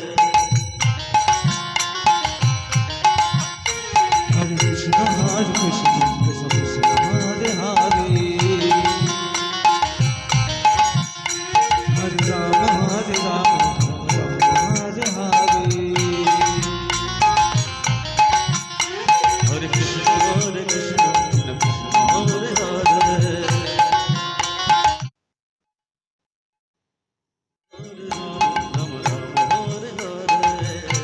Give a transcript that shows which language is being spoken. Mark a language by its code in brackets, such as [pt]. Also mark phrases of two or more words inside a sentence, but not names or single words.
[sa] Hare Krishna Krishna Krishna Hare Hare Hare Rama Hare Hare हरे कृष्ण कृष्ण कृष्ण हरे हरे हरे राम राम हरे हरे